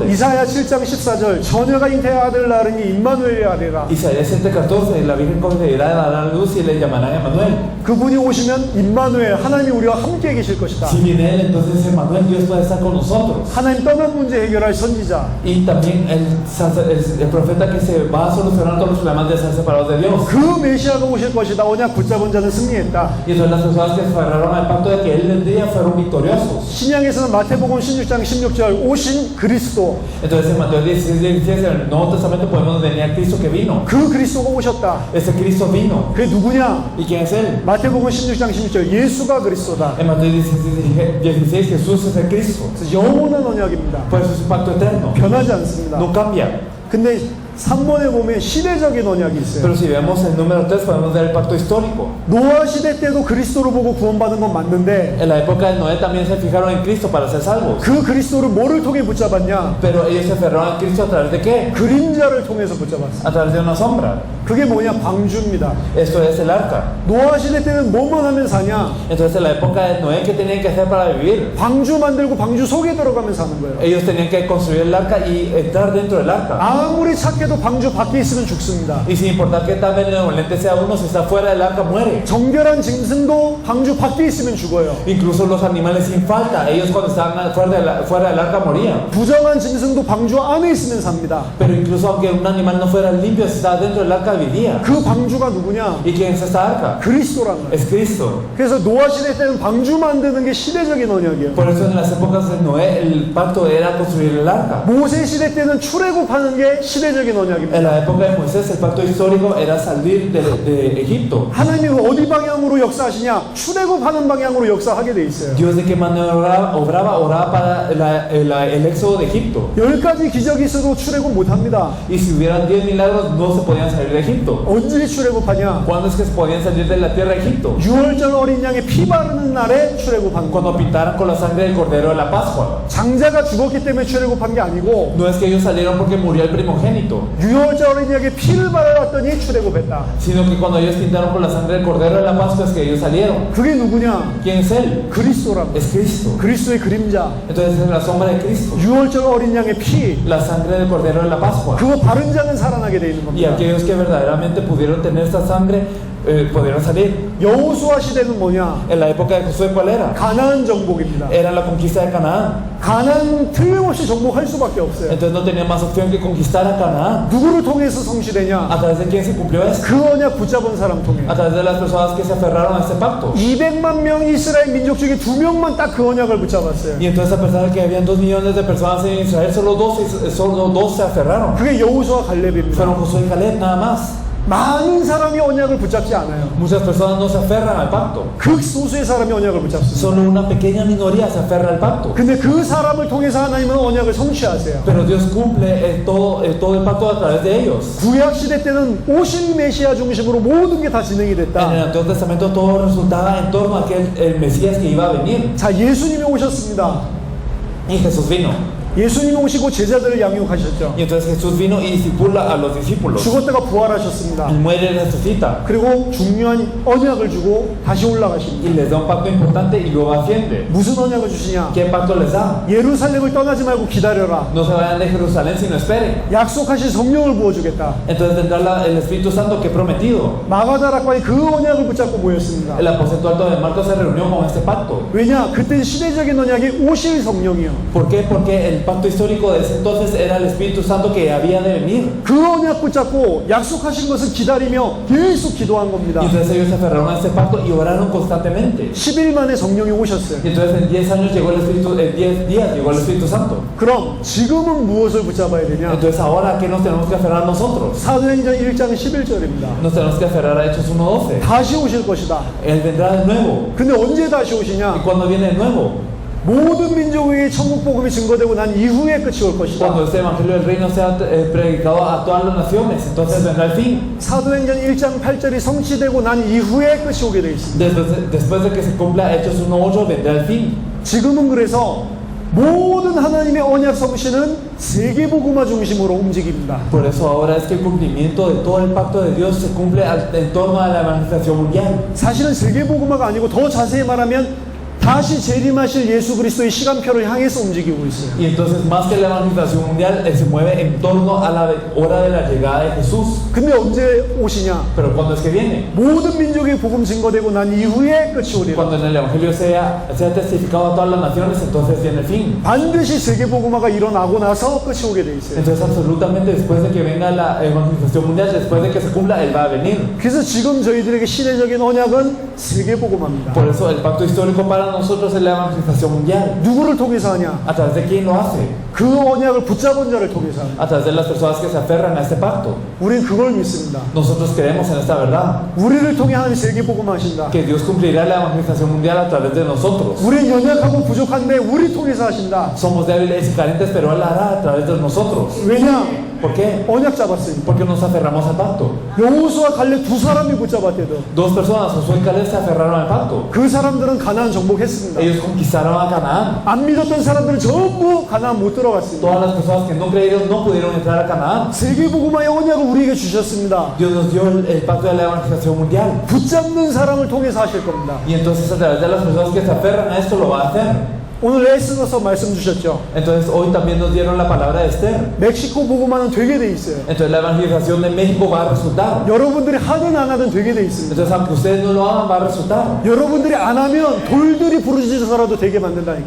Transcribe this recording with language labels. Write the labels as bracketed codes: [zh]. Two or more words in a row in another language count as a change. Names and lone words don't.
[ko] 이사야 7장 14절 처녀가 잉태의 아들 낳으니 임마누엘이 아래라. [es] Isaías 7:14, la Virgen concebirá, dará a luz y le llamarán Emmanuel. [ko] 그분이 오시면 임마누엘 하나님이 우리와 함께 계실 것이다. [es] Si viene él, entonces Emmanuel, Dios puede estar con nosotros. [ko] 하나님 떠난 문제 해결할 선지자. [es] Y también el profeta que se va a solucionar todos los problemas de ser separados de Dios. [ko] 그 메시아가 오실 것이다. 언약 붙잡은 자는 승리했다. [es] Y entonces las personas que se aferraron al pacto de que él vendría fueron victoriosos. [ko] 신약에서는 마태복음 16장 16절 오신 그리스도. [es] Entonces en Mateo 16:16, en el Nuevo Testamento podemos venir a Cristo que vino. [ko] 그 그리스도가 오셨다. [es] Ese Cristo vino. [ko] 그게 누구냐? [es] ¿Y quién es él? [ko] 마태복음 16장 16절 예수가 그리스도다. [es] En Mateo 16, Jesús es el Cristo. [ko] 그래서 영원한 언약입니다. [es] Por eso es un pacto eterno. [ko] 변하지 않습니다. [es] No cambia. [ko] 근데 3번에 보면 시대적인 언약이 있어요. [es] Pero si vemos el número 3 podemos ver el pacto histórico. [ko] 노아 시대 때도 그리스도를 보고 구원받은 건 맞는데 [es] En la época de Noé también se fijaron en Cristo para ser salvos. [ko] 그 그리스도를 뭐를 통해 붙잡았냐? [es] Pero ellos se aferraron a Cristo a través de qué? [ko] 그림자를 통해서 붙잡았어. [es] A través de una sombra. [ko] 그게 뭐냐? 방주입니다. [es] Esto es el arca. [ko] 노아 시대 때는 뭐만 하면 사냐? [es] Entonces en la época de Noé, ¿qué tenían que hacer para vivir? [ko] 방주 만들고 방주 속에 들어가면 사는 거예요. [es] Ellos tenían que construir el arca y entrar dentro del arca. [ko] 아무리 착해도 방주 밖에 있으면 죽습니다. [es] Y sin importar qué tan benevolente sea uno, si está fuera del arca muere. [ko] 정결한 짐승도 방주 밖에 있으면 죽어요. [es] Incluso los animales sin falta, ellos cuando estaban fuera del arca morían. [ko] 부정한 짐승도 방주 안에 있으면 삽니다. [es] Pero incluso aunque un animal no fuera limpio, si estaba dentro del arca vivía. [ko] 그 방주가 누구냐? [es] ¿Y quién es esta arca? [ko] 그리스도란 말이에요. [es] Es Cristo. [ko] 그래서 노아 시대 때는 방주 만드는 게 시대적인 언약이에요. [es] Por eso en las épocas de Noé el pacto era construir el arca. [ko] 모세 시대 때는 출애굽하는 게 시대적인 언약입니다. [es] En la época de Moisés el pacto histórico era salir de Egipto. [ko] 하나님이 어디 방향으로 역사하시냐? 출애굽하는 방향으로 역사하게 돼 있어요. [es] Dios de qué manera obraba para el éxodo de Egipto. [ko] 10가지 기적이 있어도 출애굽 못합니다. [es] Y si hubieran 10 milagros no se podían salir de Egipto. [ko] 언제 출애굽하냐? [es] ¿Cuándo es que se podían salir de la tierra de Egipto? [ko] 6월절 어린 양의 피 바르는 날에 출애굽한 거. [es] Cuando pintaron con la sangre del cordero de la Pascua. [ko] 장자가 죽었기 때문에 출애굽한 게 아니고 [es] No es que ellos salieron porque murió el primogénito, [ko] 유월절 어린 양의 피를 발랐더니 출애굽했다. [es] sino que cuando ellos pintaron con la sangre del cordero de la Pascua es que ellos salieron. [ko] 그게 누구냐? [es] ¿Quién es él? [ko] 그리스도라고. [es] Es Cristo. [ko] 그리스도의 그림자. [es] Entonces es la sombra de Cristo, [ko] 유월절 어린 양의 피. [es] la sangre del cordero de la Pascua. [ko] 그거 바른 자는 살아나게 돼 있는 [es] Y [ko] 겁니다. [es] aquellos que verdaderamente pudieron tener esta sangre pudieron salir. [ko] 여호수아 시대는 뭐냐? [es] En la época de Josué, ¿cuál era? [ko] 가나안 정복입니다. [es] Era la conquista de Canaán. [ko] 가나안 틀림없이 정복할 수밖에 없어요. [es] Entonces no tenía más opción que conquistar a Canaán. [ko] 누구를 통해서 성취되냐? [es] ¿A través de quién se cumplió esto? [ko] 그 언약 붙잡은 사람 통해. [es] A través de las personas que se aferraron a este pacto. [ko] 200만 명 이스라엘 민족 중에 2명만 딱 그 언약을 붙잡았어요. [es] Y entonces a pesar de que habían 2 millones de personas en Israel, solo dos se aferraron. [ko] 그게 여호수아 갈렙입니다. [es] Fueron Josué y Caleb nada más. [ko] 많은 사람이 언약을 붙잡지 않아요. [es] Muchas personas no se aferran al pacto. [ko] 극소수의 사람이 언약을 붙잡습니다. [es] Solo una pequeña minoría se aferra al pacto. [ko] 근데 그 사람을 통해서 하나님은 언약을 성취하세요. [es] Pero Dios cumple todo el pacto a través de ellos. [ko] 구약 시대 때는 오신 메시아 중심으로 모든 게 다 진행이 [es] En el [ko] 됐다. [es] Antiguo Testamento todo resultaba en torno a el Mesías que iba a venir. [ko] 자, 예수님이 오셨습니다. [es] Y Jesús vino. [ko] 예수님이 오시고 제자들을 양육하셨죠. [es] Y entonces Jesús vino y discipula a los discípulos. [ko] 죽었다가 buhar하셨습니다. [es] Y muere y resucita. [ko] 그리고 중요한 언약을 주고 다시 올라가십니다. [es] Y les da un pacto importante y luego asciende. [ko] 무슨 언약을 주시냐? [es] ¿Qué pacto les da? [ko] 예루살렘을 떠나지 말고 기다려라. [es] No se vayan de Jerusalén sino esperen. [ko] 약속하신 성령을 부어주겠다. [es] Entonces vendrá el Espíritu Santo que he prometido. [ko] 마가다락과의 그 언약을 붙잡고 모였습니다. [es] El aposento alto de Marcos se reunió con este pacto. [ko] 왜냐? 그때 시대적인 언약이 오실 성령이요. [es] ¿Por qué? Porque el pacto histórico de ese entonces era el Espíritu Santo que había de venir. [ko] 그 언약 붙잡고 약속하신 것을 기다리며 계속 기도한 겁니다. [es] Y entonces ellos se aferraron a este pacto y oraron constantemente. [ko] 10일 만에 성령이 오셨어요. [es] Y entonces en 10 años llegó el Espíritu, en 10 días llegó el Espíritu Santo. [ko] 그럼 지금은 무엇을 붙잡아야 되냐? [es] Entonces ahora, ¿a qué nos tenemos que aferrar nosotros? [ko] 사도행전 1장 11절입니다. [es] Nos tenemos que aferrar a Hechos 1:12. [ko] 다시 오실 것이다. [es] Él vendrá de nuevo. [ko] 근데 언제 다시 [es] ¿Y [ko] 오시냐? [es] cuando viene de nuevo? [ko] 모든 민족에게 천국 복음이 증거되고 난 이후에 끝이 올 것이다. [es] Cuando este evangelio del reino sea predicado a todas las naciones, entonces vendrá el fin. [ko] 사도행전 1장 8절이 성취되고 난 이후에 끝이 오게 되어 있습니다. [es] Después de que se cumpla Hechos 1:8 vendrá el fin. [ko] 지금은 그래서 모든 하나님의 언약 성취는 세계 복음화 중심으로 움직입니다. [es] Por eso ahora es que el cumplimiento de todo el pacto de Dios se cumple en torno a la evangelización mundial. [ko] 사실은 세계 복음화가 아니고 더 자세히 말하면 다시 재림하실 예수 그리스도의 시간표를 향해서 움직이고 있어요. [es] Y entonces más que la evangelización mundial se mueve en torno a la hora de la llegada de Jesús. [ko] 근데 언제 오시냐? [es] Pero ¿cuándo es que viene? [ko] 모든 민족의 복음 증거되고 난 이후에 끝이 오리라. [es] Cuando en el evangelio sea testificado a todas las naciones, entonces viene el fin. [ko] 반드시 세계 복음화가 일어나고 나서 끝이 오게 돼 있어요. [es] Entonces absolutamente después de que venga la evangelización mundial, después de que se cumpla, Él va a venir. [ko] 그래서 지금 저희들에게 시대적인 언약은 세계 복음화입니다. [es] Por eso el pacto histórico para nosotros es la evangelización mundial. [ko] 누구를 통해서 하냐? [es] ¿A través de quién lo hace? [ko] 그 언약을 붙잡은 자를 통해서 합니다. [es] A través de las personas que se aferran a este pacto. [ko] 우린 그걸 믿습니다. [es] Nosotros creemos en esta verdad, [ko] 우리를 통해 하나님 세계 복음화하신다. [es] que Dios cumplirá la evangelización mundial a través de nosotros. [ko] 우린 연약하고 부족한데 우리 통해서 하신다. [es] Somos débiles y carentes, pero Él hará a través de nosotros. [ko] 왜냐? [es] ¿Por qué? [ko] 언약 잡았으니까. [es] Porque nos aferramos al pacto. [ko] 여호수아 갈렙 두 사람이 붙잡았대도 [es] Dos personas, Josué y Caleb, se aferraron al pacto. [ko] 그 사람들은 가나안 정복했습니다. [es] Ellos conquistaron a Canaán. [ko] 안 믿었던 사람들은 전부 가나안 못 들어갔습니다. [es] Todas las personas que no creyeron no pudieron entrar a Canaán. [ko] 세계 복음화의 언약을 우리에게 주셨습니다. [es] Dios nos dio el pacto de la evangelización mundial. [ko] 붙잡는 사람을 통해서 하실 겁니다. [es] Y entonces a través de las personas que se aferran a esto lo va a hacer. [ko] 오늘 에스더서 말씀 주셨죠. [es] Entonces hoy también nos dieron la palabra de Esther. [ko] 멕시코 복음화는 되게 돼 있어요. [es] Entonces la evangelización de México va a resultar. [ko] 여러분들이 하든 안 하든 되게 돼 있습니다. [es] Entonces aunque ustedes no lo hagan va a resultar. [ko] 여러분들이 안 하면 돌들이 부르짖어서라도 되게 만든다니까.